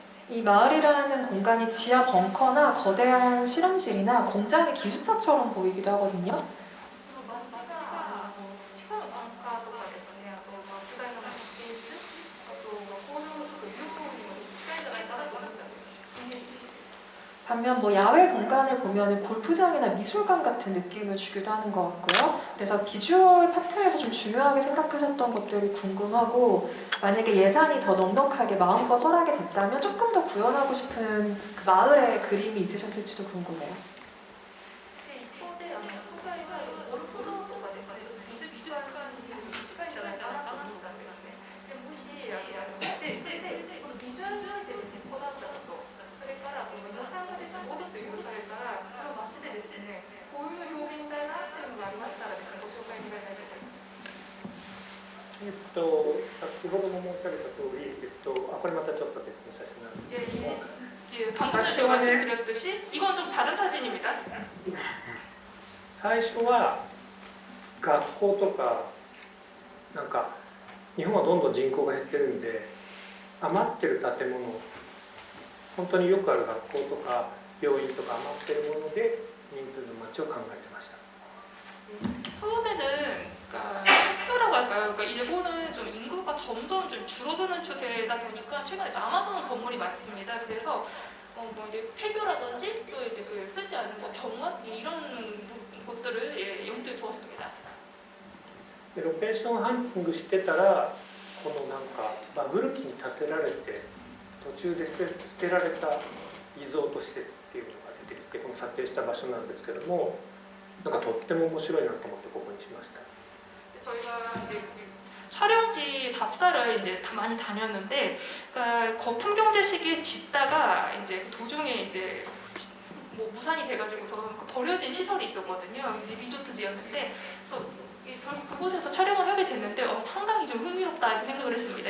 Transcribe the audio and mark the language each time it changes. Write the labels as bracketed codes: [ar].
[ko] 이 마을이라는 공간이 지하 벙커나 거대한 실험실이나 공장의 기숙사처럼 보이기도 하거든요. [ja] 街が地下のバンカーとかですね、あと巨大な実験室、あと工場とか漁港にも近いんじゃないかなと思ったんです。イメージして。 [ko] 반면 뭐 야외 공간을 보면 골프장이나 미술관 같은 느낌을 주기도 하는 것 같고요. 그래서 비주얼 파트에서 좀 중요하게 생각하셨던 것들이 궁금하고 만약에 예산이 더 넉넉하게 마음껏 허락이 됐다면 조금 더 구현하고 싶은 그 마을의 그림이 있으셨을지도 궁금해요. [ja] で一方で今回はゴルフ場とかですね、ちょっとビジュアルが近いんじゃないかなと思ったんですね。でもしそれでこのビジュアルがですね、こだわったこと、それからこの予算がですね、もうちょっと許されたら、この街でですね、こういうのを表現したいなっていうのがありましたらですね、ご紹介願いたいと思います。先ほども申し上げた通り、これまたちょっと別の写真なんですけども、 [ko] 방금 전에 제가 말씀드렸듯이 이건 좀 다른 사진입니다. [ja] 最初は学校とかなんか日本はどんどん人口が減ってるんで余ってる建物、本当によくある学校とか病院とか余ってるもので人数の街を考えてました。 [ko] 처음에는 그러니까 학교라고 할까요? 그러니까 일본은 좀 인구가 점점 좀 줄어드는 추세다 보니까 최근에 남아도는 건물이 많습니다. 그래서 뭐 이제 폐교라든지 또 이제 그 쓰지 않는 뭐 병원 이런 곳들을 염두에 두었습니다. [ja] でロケーションハンティングしてたらこのなんか古きに建てられて途中で捨てられたリゾート施設っていうのが出てきてこの撮影した場所なんですけどもなんかとっても面白いなと思ってここにしました。 [ko] 저희가 이제 촬영지 답사를 이제 많이 다녔는데, 그러니까 거품 경제 시기에 짓다가 이제 도중에 이제 뭐 무산이 돼가지고서 버려진 시설이 있었거든요. 리조트지였는데, 그래서 저는 그곳에서 촬영을 하게 됐는데 상당히 좀 흥미롭다 생각을 했습니다.